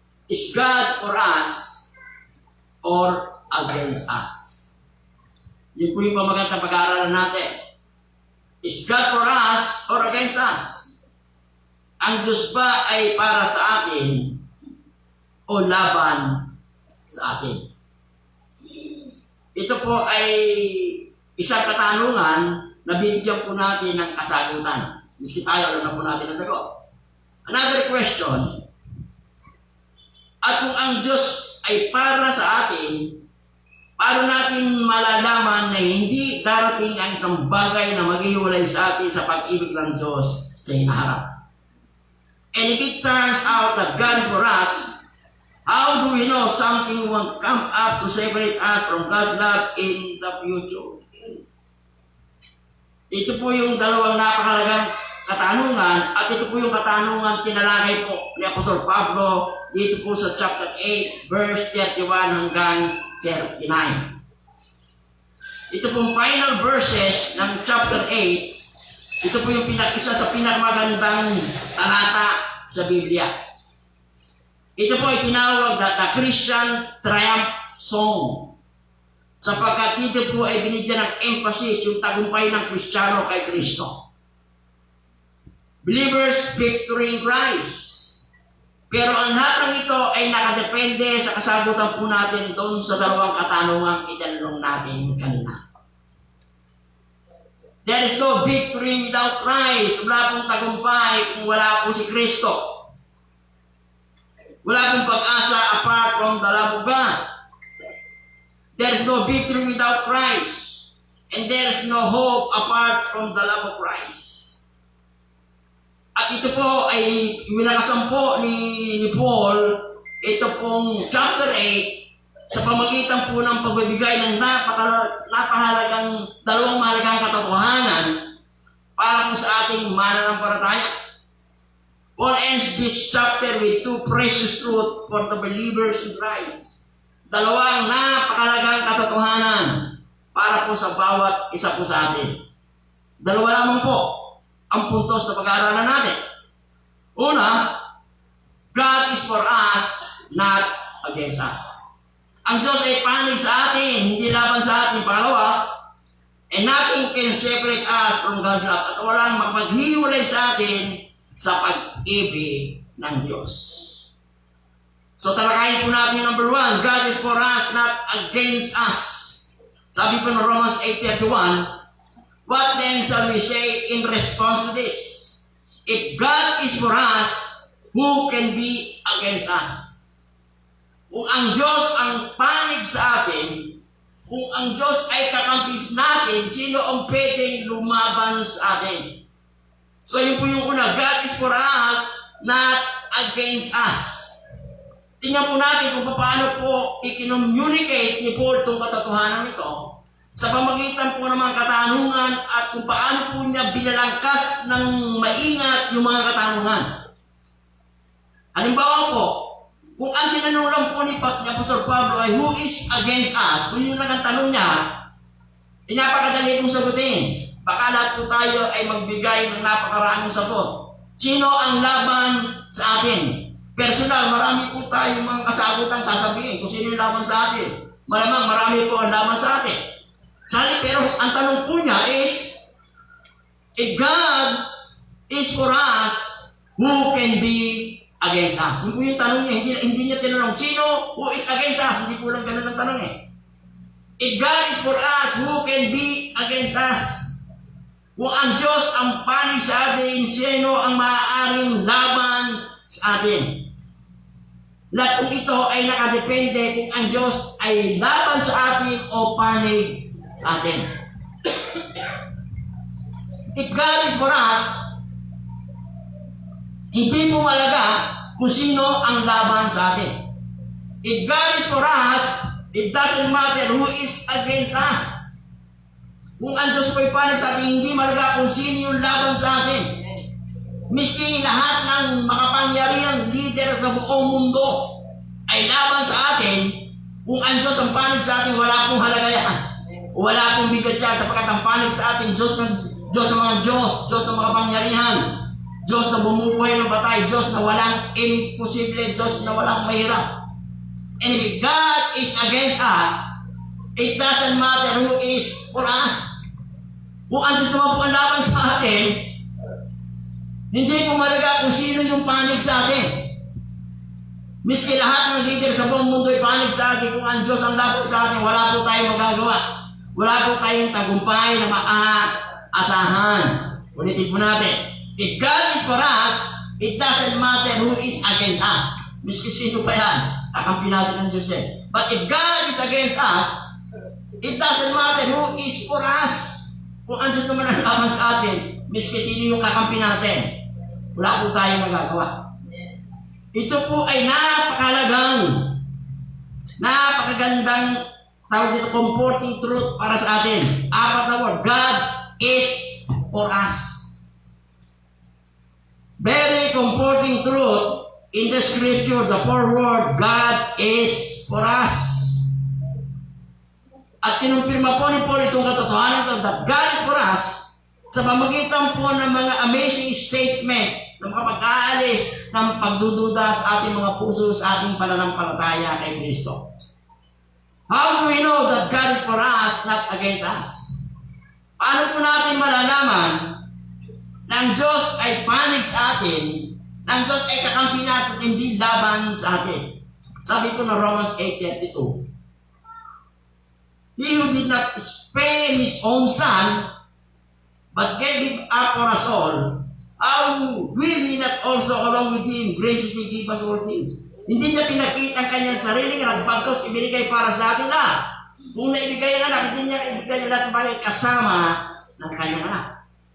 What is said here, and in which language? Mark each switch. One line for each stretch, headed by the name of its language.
English: Is God for us or against us?
Filipino: Yun po yung pamagandang pag-aaralan natin.
English: Is God for us or against us?
Filipino: Ang Diyos ba ay para sa atin o laban sa atin? Ito po ay isang katanungan na bibigyan po natin ng kasagutan. Miski tayo, alam na po natin ang sagot.
English: Another question,
Filipino: at kung ang Diyos ay para sa atin, paano natin malalaman na hindi darating ang isang bagay na maghihiwalay sa atin sa pag-ibig ng Diyos sa hinaharap?
English: And if it turns out that God is for us, how do we know something won't come up to separate us from God's love in the future?
Filipino: Ito po yung dalawang napakalagang katanungan at ito po yung katanungan tinalagay po ni Apostol Pablo dito po sa chapter 8, verse 31 hanggang 39. Ito pong final verses ng chapter 8, ito po yung isa sa pinakmagandang talata sa Biblia. Ito po ay tinawag na
English: the Christian Triumph Song.
Filipino: Sapagkat dito po ay binigyan ng emphasis yung tagumpay ng Kristiyano kay Kristo.
English: Believers' victory in Christ.
Filipino: Pero ang lahat ng ito ay nakadepende sa kasagutan po natin doon sa dalawang katanungang itanong natin kanina.
English: There is no victory without Christ.
Filipino: Wala pong tagumpay kung wala po si Kristo. Wala pong pag-asa
English: apart from the love of God. There is no victory without Christ. And there is no hope apart from the love of Christ.
Filipino: At ito po ay winakasampo ni Paul, ito pong chapter 8, sa pamagitan po ng pagbibigay ng napakahalagang dalawang mahalagang katotohanan para po sa ating mananampalataya.
English: Paul ends this chapter with two precious truths for the believers in Christ.
Filipino: Dalawang napakahalagang katotohanan para po sa bawat isa po sa atin. Dalawa lamang po ang puntos na pag-aaralan natin. Una,
English: God is for us, not against us.
Filipino: Ang Diyos ay panig sa atin, hindi laban sa atin. Pangalawa,
English: and nothing can separate us from God's love.
Filipino: At walang makapaghiwalay sa atin sa pag-ibig ng Diyos. So talakayin po natin yung number 1,
English: God is for us, not against us.
Filipino: Sabi po ng
English: Romans 8:31, what then shall we say in response to this? If God is for us, who can be against us?
Filipino: Kung ang Diyos ang panig sa atin, kung ang Diyos ay kakampi natin, sino ang pwedeng lumaban sa atin? So yun po yung una,
English: God is for us, not against us.
Filipino: Tingnan po natin kung paano po i-communicate ni Paul itong katotohanan ito sa pamagitan po ng mga katanungan at kung paano po niya binalangkas ng maingat yung mga katanungan. Halimbawa po, kung ang tinanong lang po ni Apostol Pablo ay
English: who is against us,
Filipino: kung yun lang ang tanong niya, napakadali kong sagutin. Baka lahat po tayo ay magbigay ng napakaraming sagot. Sino ang laban sa atin? Personal, marami po tayong mga kasagutan sasabihin kung sino yung laban sa atin. Malamang marami po ang laban sa atin. Pero ang tanong po niya
English: is, if God is for us, who can be against us?
Filipino: Yun po yung tanong niya, hindi niya tinanong, sino
English: who is against us?
Filipino: Hindi po lang ganun ang tanong eh.
English: If God is for us, who can be against us?
Filipino: Kung ang Diyos ang panig sa atin, sino ang maaaring laban sa atin? Lahat kung ito ay nakadepende kung ang Diyos ay laban sa atin o panig sa atin.
English: If God is for us,
Filipino: Hindi po malaga kung sino ang laban sa atin.
English: If God is for us, it doesn't matter who is against us.
Filipino: Kung ang Diyos po'y panig sa atin, hindi malaga kung sino yung laban sa atin. Miski lahat ng makapangyarihang leader sa buong mundo ay laban sa atin, kung ang Diyos ang panig sa atin, wala pong halaga yan. Wala pong bigat yan sapagkat ang panig sa atin, Diyos ng mga Diyos, Diyos ng makapangyarihan, Diyos na bumubuhay ng patay, Diyos na walang imposible, Diyos na walang mahirap.
English: And if God is against us, it doesn't matter who is for us.
Filipino: Kung ang Diyos naman po ang laban sa atin, hindi po malaga kung sino yung panig sa atin. Miski lahat ng leader sa buong mundo ay panig sa atin, kung ang Diyos ang laban sa atin, wala po tayong magagawa. Wala po tayong tagumpay na maaasahan. Ulitin po natin.
English: If God is for us, it doesn't matter who is against us.
Filipino: Miski sino pa yan, kakampi natin ng Diyos eh.
English: But if God is against us, it doesn't matter who is for us.
Filipino: Kung ang Diyos naman ang laban sa atin, miski sino yung kakampi natin, wala po tayong magagawa. Ito po ay napakagandang tawag dito,
English: comforting truth
Filipino: para sa atin. Apat na word,
English: God is for us. Very comforting truth in the scripture, the four word, God is for us.
Filipino: At kinumpirma po ni Paul itong katotohanan ito,
English: that God is for us,
Filipino: sa pamagitan po ng mga
English: amazing statement
Filipino: na makapag-aalis ng pagdududa sa ating mga puso, sa ating pananampalataya kay Kristo.
English: How do we know that God is for us, not against us?
Filipino: Paano po natin malalaman na ang Diyos ay panig sa atin, na ang Diyos ay kakampi natin, hindi laban sa atin? Sabi po ng
English: Romans 8:32, He who did not spare His own Son, but gave Him up for us all, how will He not also along with Him graciously give us all things?
Filipino: Hindi niya pinakita ang kanyang sariling anak, bagkus ibinigay para sa atin lahat. Kung naibigay ang anak, hindi niya ibigay ang lahat ng bagay kasama ng kanyang anak.